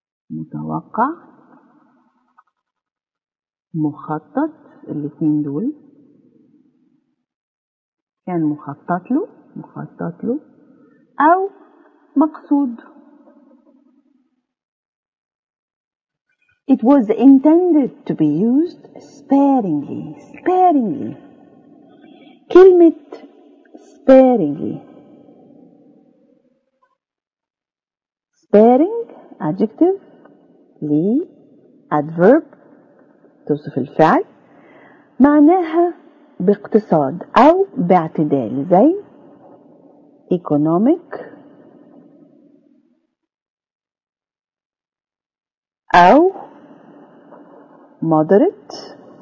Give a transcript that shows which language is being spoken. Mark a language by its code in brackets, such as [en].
[ar] متوقع، مخطط، الاثنين دول كان مخطط له أو مقصود. [en] It was intended to be used sparingly. [ar] كلمة sparingly sparing adjective لي adverb توصف الفعل، معناها باقتصاد أو باعتدال، زي economic أو moderately.